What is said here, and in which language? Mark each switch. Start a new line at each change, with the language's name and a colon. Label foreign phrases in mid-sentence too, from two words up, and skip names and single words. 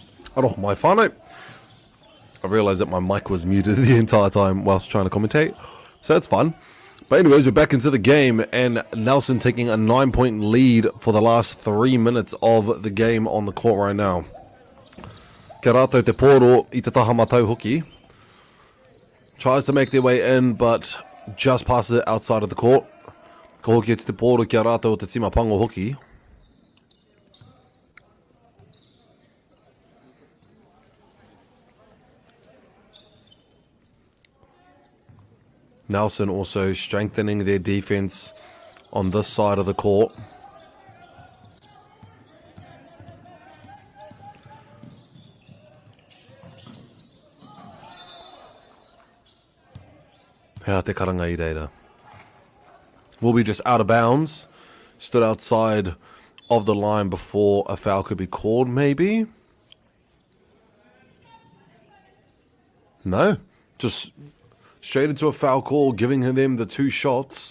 Māori: Aroha mai whānau.
English: I realised that my mic was muted the entire time whilst trying to commentate, so that's fun. But anyways, we're back into the game, and Nelson taking a 9-point lead for the last 3 minutes of the game on the court right now.
Māori: Kia rātou te pōro I te taha matau hoki.
English: Tries to make their way in, but just passes it outside of the court.
Māori: Ko hoki te pōro kia rātou o te tima pango hoki.
English: Nelson also strengthening their defense on this side of the court.
Māori: Hea te karanga I reira.
English: Will be just out of bounds. Stood outside of the line before a foul could be called, maybe? No. Just straight into a foul call, giving them the 2 shots.